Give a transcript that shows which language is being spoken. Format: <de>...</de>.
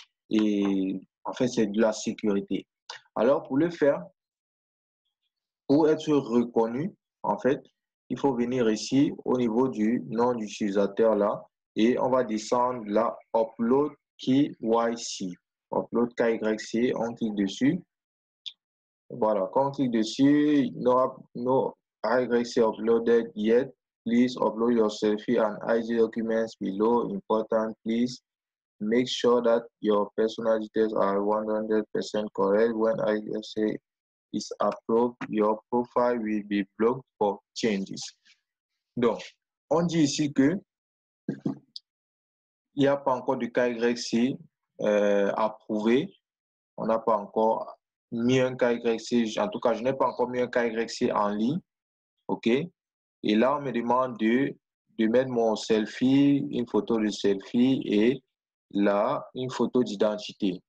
<fr>Et en fait, c'est de la sécurité. Alors, pour le faire, pour être reconnu, en fait, il faut venir ici au niveau du nom d'utilisateur là et on va descendre là, Upload KYC. Upload KYC, on clique dessus. Voilà, quand on clique dessus,</fr> <en>no KYC uploaded yet. Please upload your selfie and ID documents below. Important, please make sure that your personal details are 100% correct. When IGC is approved, your profile will be blocked for changes.</en> <fr>Donc, on dit ici que il n'y a pas encore de KYC approuvé. On n'a pas encore mis un KYC, en tout cas, je n'ai pas encore mis un KYC en ligne. OK? Et là, on me demande de mettre mon selfie, une photo de selfie et là, une photo d'identité.</fr>